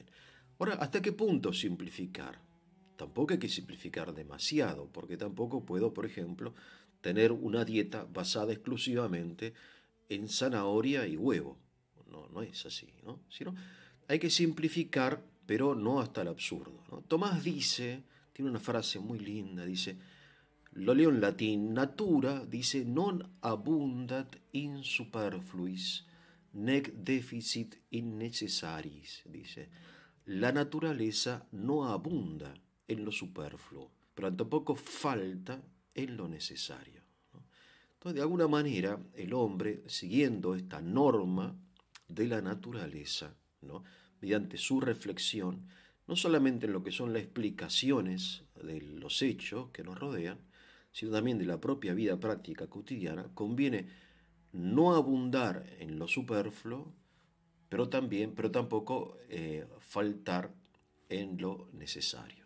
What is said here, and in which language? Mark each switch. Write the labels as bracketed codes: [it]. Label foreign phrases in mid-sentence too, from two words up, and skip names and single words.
[es] Ahora, ¿hasta qué punto simplificar? Tampoco hay que simplificar demasiado, porque tampoco puedo, por ejemplo, tener una dieta basada exclusivamente en zanahoria y huevo. No, no es así, ¿no? Sino hay que simplificar, pero no hasta el absurdo, ¿no? Tomás dice, tiene una frase muy linda, dice, lo leo en latín, natura, dice, [la] non abundat in superfluis, nec deficit in necessaris, [es] dice, la naturaleza no abunda en lo superfluo, pero tampoco falta en lo necesario, ¿no? Entonces, de alguna manera, el hombre, siguiendo esta norma de la naturaleza, ¿no? Mediante su reflexión, no solamente en lo que son las explicaciones de los hechos que nos rodean, sino también de la propia vida práctica cotidiana, conviene no abundar en lo superfluo, pero tampoco faltar en lo necesario.